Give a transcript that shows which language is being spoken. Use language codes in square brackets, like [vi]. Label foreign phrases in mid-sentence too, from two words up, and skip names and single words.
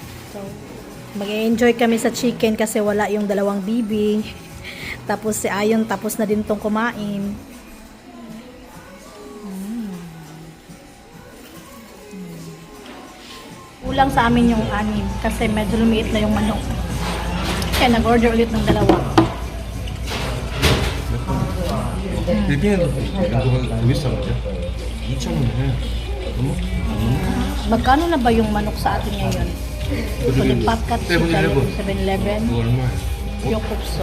[tl] So, mag-enjoy kami sa chicken kasi wala yung dalawang bibi. Tapos si Ayon tapos na din tong kumain. Kulang sa amin yung anim kasi medyo lumiit na yung manok. Kaya nag-order ulit ng dalawa. [ko] 필리핀에도 이거가 비싼 거죠? 2,000원 해. 너무? [tl] Magkano na ba yung manok sa atin ngayon? [en] Fully packet [tl] sa 7-Eleven. [ko] 그거 얼마야? [tl] Yung kupso.